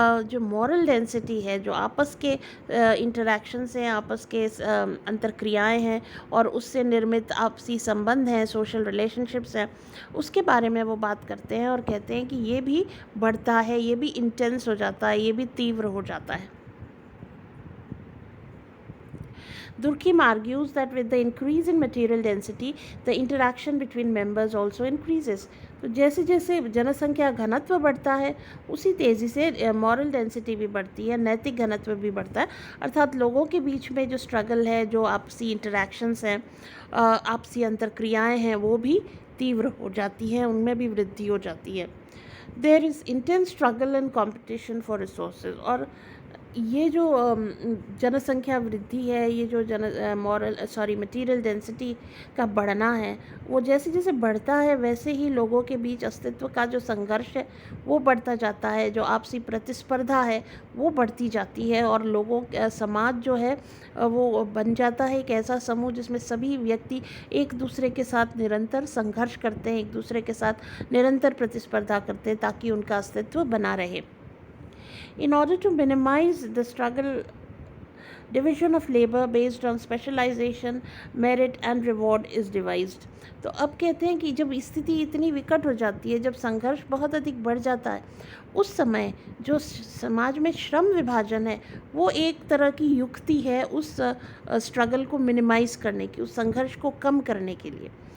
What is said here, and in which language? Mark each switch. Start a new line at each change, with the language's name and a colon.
Hindi: जो moral density है, जो आपस के इंटरेक्शंस हैं, आपस के अंतर्क्रियाएं हैं और उससे निर्मित आपसी संबंध हैं, सोशल रिलेशनशिप्स हैं, उसके बारे में वो बात करते हैं और कहते हैं कि ये भी बढ़ता है, ये भी इंटेंस हो जाता है, ये भी तीव्र हो जाता है।
English: Durkheim argues that with the increase in material density, the interaction between members also increases.
Hindi: तो जैसे जैसे जनसंख्या घनत्व बढ़ता है, उसी तेज़ी से मॉरल डेंसिटी भी बढ़ती है, नैतिक घनत्व भी बढ़ता है, अर्थात लोगों के बीच में जो स्ट्रगल है, जो आपसी इंटरेक्शंस हैं, आपसी अंतर्क्रियाएं हैं, वो भी तीव्र हो जाती हैं, उनमें भी वृद्धि हो जाती है।
English: There is intense struggle and competition for resources.
Hindi: और ये जो जनसंख्या वृद्धि है, ये जो मटीरियल डेंसिटी का बढ़ना है, वो जैसे जैसे बढ़ता है वैसे ही लोगों के बीच अस्तित्व का जो संघर्ष है वो बढ़ता जाता है, जो आपसी प्रतिस्पर्धा है वो बढ़ती जाती है, और समाज जो है वो बन जाता है एक ऐसा समूह जिसमें सभी व्यक्ति एक दूसरे के साथ निरंतर संघर्ष करते हैं, एक दूसरे के साथ निरंतर प्रतिस्पर्धा करते हैं ताकि उनका अस्तित्व बना रहे।
English: In order to minimize the struggle, division of labor based on specialization, merit and reward is devised.
Hindi: तो अब कहते हैं कि जब स्थिति इतनी विकट हो जाती है, जब संघर्ष बहुत अधिक बढ़ जाता है, उस समय जो समाज में श्रम विभाजन है वो एक तरह की युक्ति है उस स्ट्रगल को मिनिमाइज़ करने की, उस संघर्ष को कम करने के लिए।